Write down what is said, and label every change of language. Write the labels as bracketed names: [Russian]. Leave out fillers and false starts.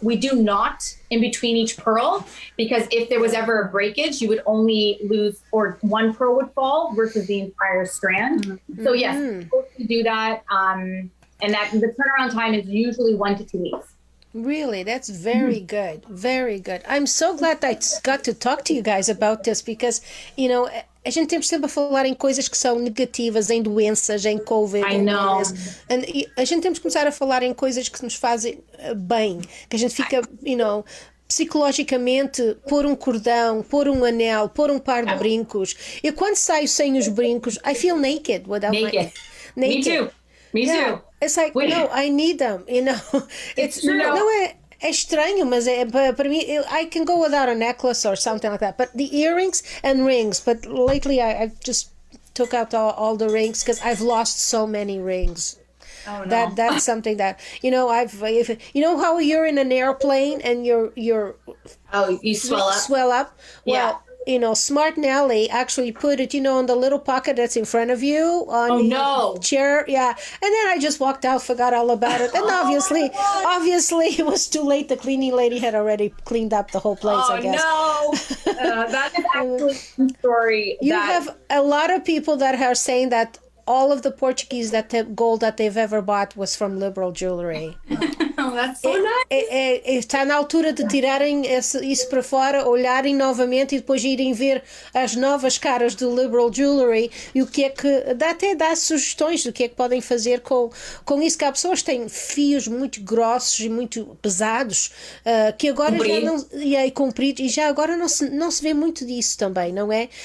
[English] We do not in between each pearl, because if there was ever a breakage, you would only lose, or one pearl would fall versus the entire strand. Mm-hmm. So yes, we're supposed to do that. And that the turnaround time is usually 1 to 2 weeks. Really, that's very good. Very good. I'm so glad I got to talk to you guys about this, because, [Portuguese] a gente tem sempre a falar em coisas que são negativas, em doenças, em Covid. [English] I know. [Portuguese] E a gente temos que começar a falar em coisas que nos fazem bem, que a gente fica, psicologicamente, pôr um cordão, pôr um anel, pôr um par de brincos. Eu quando saio sem os brincos, [English] I feel naked without naked. Me too. It's like, no, I need them, It's true. [Portuguese] É estranho, mas para mim, [English] I can go without a necklace or something like that. But the earrings and rings, but lately I've just took out all the rings, because I've lost so many rings. Oh, no. That's something that, how you're in an airplane and you swell up? Well, Smart Nellie actually put it, on the little pocket that's in front of you on the chair. Yeah. And then I just walked out, forgot all about it. And obviously it was too late. The cleaning lady had already cleaned up the whole place, I guess. Oh, no. That is actually a story. You have a lot of people that are saying that all of the Portuguese gold that they've ever bought was from Liberal Jewellery. Oh, that's so nice. [Portuguese] Está na altura de tirarem isso para fora, olharem novamente e depois irem ver as novas caras do Liberal Jewellery e o que é que até dá sugestões do que é que podem fazer com isso, que há pessoas que têm fios muito grossos e muito pesados, que agora já não, e compridos, e já agora não se vê muito disso também, não é?